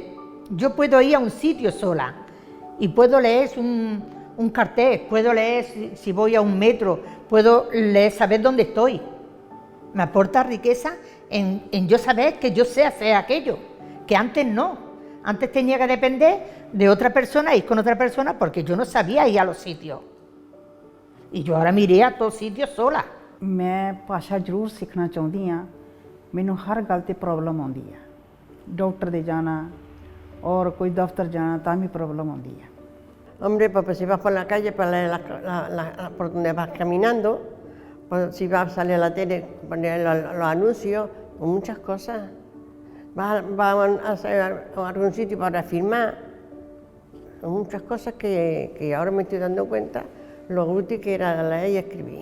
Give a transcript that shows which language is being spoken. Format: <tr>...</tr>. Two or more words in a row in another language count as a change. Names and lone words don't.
<es>Yo puedo ir a un sitio sola y puedo leer un cartel, puedo leer si voy a un metro, puedo leer, saber dónde estoy. Me aporta riqueza en yo saber que yo sé hacer aquello, que antes no. Antes tenía que depender de otra persona, ir con otra persona, porque yo no sabía ir a los sitios. Y yo ahora me iré a todos sitios sola.</es> <pa>ਮੈਂ ਭਾਸ਼ਾ ਜ਼ਰੂਰ ਸੀਖਨਾ ਚਾਹਤੀ ਹਾਂ ਮੈਨੂੰ ਹਰ ਗੱਲ ਤੇ ਪ੍ਰੌਬਲਮ ਆਤੀ ਹੈ ਡਾਕਟਰ ਦੇ ਜਾਣਾ ਔਰ ਕੋਈ ਦਫ਼ਤਰ ਜਾਣਾ ਤਾਂ ਭੀ ਪ੍ਰੌਬਲਮ ਆਤੀ ਹੈ</pa> <es>Hombre, pues si vas por la calle, por donde vas caminando, pues si vas a salir a la tele, poner los anuncios, o muchas cosas. Vas a algún sitio para firmar, muchas cosas que ahora me estoy dando cuenta lo útil que era leer y escribir.</es>